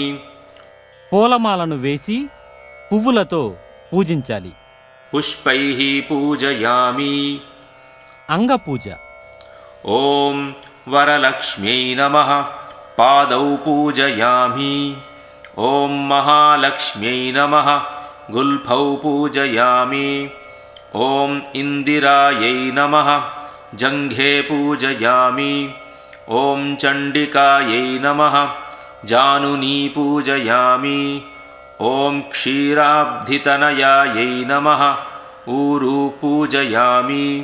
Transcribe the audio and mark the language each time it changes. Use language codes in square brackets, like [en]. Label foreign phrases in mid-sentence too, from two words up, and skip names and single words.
[te] పూలమాలను వేసి పువ్వులతో పూజించాలి. [sa] పుష్పైః పూజయామి. అంగపూజ. ఓం వరలక్ష్మ్యై నమః పాదౌ పూజయామి. ఓం మహాలక్ష్మ్యై నమః गुल्फौ पूजयामि। ॐ इन्दिरायै नमः जङ्घे पूजयामि। ॐ चण्डिकायै नमः जानुनी पूजयामि। ॐ क्षीराब्धितनयायै नमः ऊरू पूजयामि।